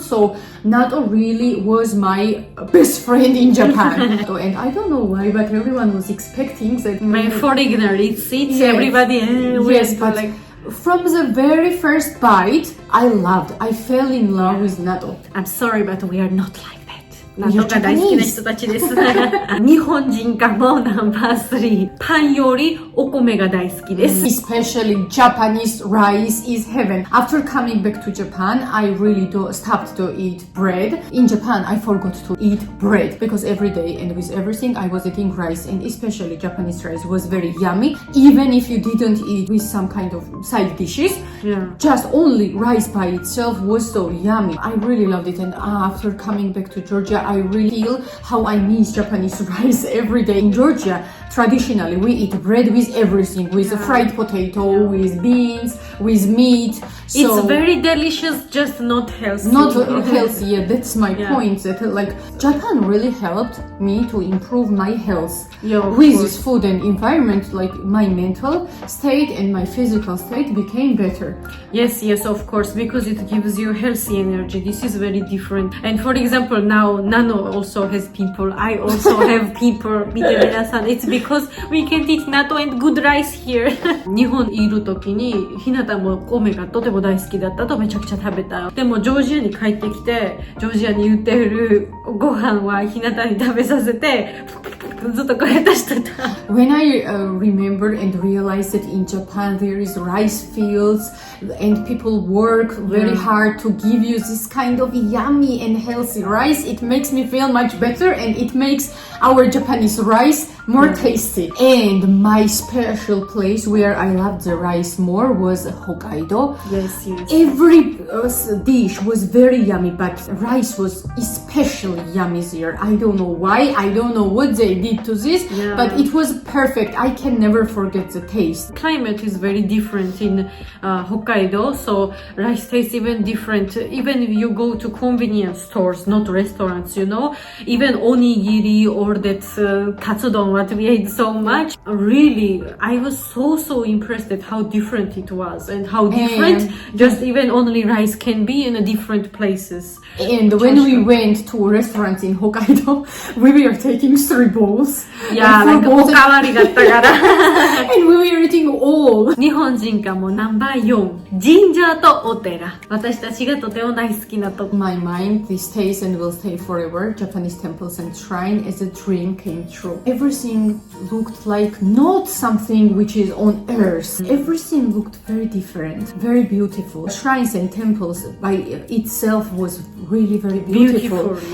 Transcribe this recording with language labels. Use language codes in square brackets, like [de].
[en] So natto really was my best friend in Japan. And I don't know why, but everyone was expecting that my foreigner eats it. Yes. Everybody but like from the very first bite, I fell in love with natto. I'm sorry, but we are not like that. [ja] 納豆が大好きな人たちです。日本人化もナンバー3。パンよりお米が大好きです。 [en] Especially Japanese rice is heaven. After coming back to Japan, I really stopped to eat bread. In Japan, I forgot to eat bread because every day and with everything I was eating rice, and especially Japanese rice was very yummy. Even if you didn't eat with some kind of side dishes, just only rice by itself was so yummy. I really loved it, and after coming back to Georgia, I really feel how I miss Japanese rice every day. In Georgia, traditionally we eat bread with everything, with fried potato, with beans, with meat. So it's very delicious, just not healthy. Not healthy, yeah, that's my point. That like Japan really helped me to improve my health with this food and environment. Like my mental state and my physical state became better. Yes, of course, because it gives you healthy energy. This is very different. And for example, now Nano also has people. I also have people. [ja] 見て皆さん [en] It's because we can't eat natto and good rice here. [ja] 日本にいる時にひなたも米がとても大好きだったとめちゃくちゃ食べた。でもジョージアに帰ってきてジョージアに売ってるご飯はひなたに食べさせてずっとこれ出してた。 [en] When I remember and realized that in Japan there is rice fields and people work very hard to give you this kind of yummy and healthy rice, it makes me feel much better, and it makes our Japanese rice more tasty. And my special place where I loved the rice more was Hokkaido. Yes. Every dish was very yummy, but rice was especially yummy there. I don't know why, I don't know what they did to this, but it was perfect. I can never forget the taste. Climate is very different in Hokkaido, so rice tastes even different. Even if you go to convenience stores, not restaurants, you know, even onigiri or that katsudon, what we ate so much. Really, I was so impressed at how different it was and how different just even only rice can be in different places. And when we went to restaurants in Hokkaido, we were taking 3 bowls. Yeah, like [ja] おかわりだったから。 [en] And we were eating all. [ja] 日本人化もナンバー4、神社とお寺。私たちがとても大好きなとこ。 [en] My mind, this stays and will stay forever. Japanese temples and shrine as a dream came true. Everything looked like not something which is on earth. Everything looked very different, very beautiful. Shrines and temples by itself was really very beautiful.